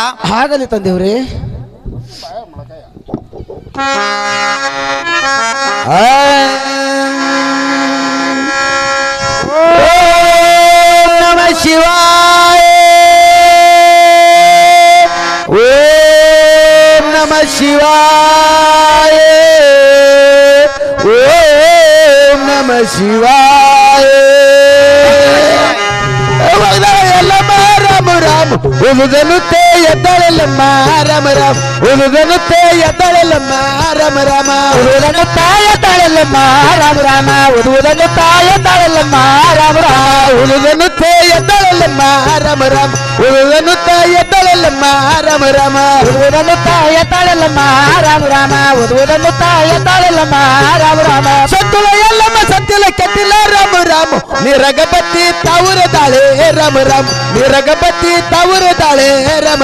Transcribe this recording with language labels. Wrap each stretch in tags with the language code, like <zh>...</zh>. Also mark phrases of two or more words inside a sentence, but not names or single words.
<kn>ಹಾಗಲಿ ತಂದೆಯವರೇ.</kn> <sa>ಓಂ ನಮಃ ಶಿವಾಯ, ಓಂ ನಮಃ ಶಿವಾಯ, ಓಂ ನಮಃ ಶಿವಾಯ.</sa> <kn>ಎಲ್ಲಮ್ಮ ರಾಮ ರಾಮ ಉದುದನುತ್ತೆ ಎದ್ದಳೆಲ್ಲಮ್ಮ ರಾಮ ರಾಮ ಉದುದನುತ್ತೆ ಎದ್ದಳೆಲ್ಲಮ್ಮ ರಾಮ ರಾಮ ಉದುದನುತ್ತ ಎದ್ದಳೆಲ್ಲಮ್ಮ ರಾಮ ರಾಮ ಉದುದನುತ್ತ ಎದ್ದಳೆಲ್ಲಮ್ಮ ರಾಮ ರಾಮ ಉದುದನುತ್ತೆ ಎದ್ದಳೆಲ್ಲಮ್ಮ ರಾಮ ರಾಮ ಉದುದನುತ್ತ ಎದ್ದಳೆಲ್ಲಮ್ಮ ರಾಮ ರಾಮ ಉದುದನುತ್ತ ಎದ್ದಳೆಲ್ಲಮ್ಮ ರಾಮ ರಾಮ ಉದುದನುತ್ತ ಎದ್ದಳೆಲ್ಲಮ್ಮ ರಾಮ ರಾಮ ಸತ್ತುಳ ಎಲ್ಲಮ್ಮ ಸತ್ತಿಲ ಕೆತ್ತಿಲ್ಲ ರಾಮ ರಾಮ ನಿರಗಬತ್ತಿ ತಾವುರ ತಾಳೆ ರಾಮ ರಾಮ ನಿರಗಬತ್ತಿ ತಾವುರ ತಾಳೆ ರಾಮ</kn>